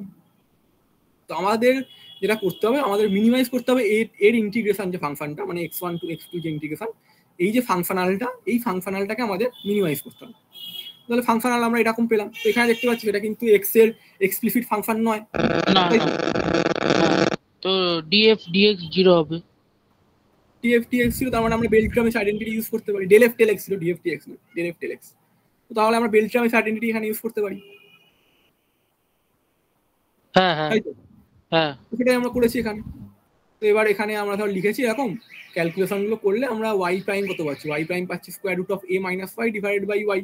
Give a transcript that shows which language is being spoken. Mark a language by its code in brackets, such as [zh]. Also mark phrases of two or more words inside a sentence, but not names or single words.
[bn] তো আমাদের যেটা করতে হবে, আমাদের মিনিমাইজ করতে হবে এর ইন্টিগ্রেশন যে ফাংশনটা, মানে x1 টু x2 যে ইন্টিগ্রেশন, এই যে ফাংশনালটা, এই ফাংশনালটাকে আমাদের মিনিমাইজ করতে হবে। তাহলে ফাংশনাল আমরা এরকম পেলাম। তো এখানে দেখতে পাচ্ছি এটা কিন্তু x এর [en] explicit function [bn] নয়, না তাই না। তো? তো df dx 0 হবে। df dx ছিল, তার মানে আমরা [en] Beltrami's identity use [bn] করতে পারি। del f del x ছিল, df dx না, del f del x। তো তাহলে আমরা [en] Beltrami's identity [bn] এখানে ইউজ করতে পারি, হ্যাঁ হ্যাঁ তাই তো? হ্যাঁ। সেটাই আমরা করেছি এখানে। তো এবার এখানে আমরা ধর লিখেছি এরকম, ক্যালকুলেশন গুলো করলে আমরা y প্রাইম কত পাচ্ছি? y প্রাইম পাচ্ছি [en] square root of a minus y divided by y.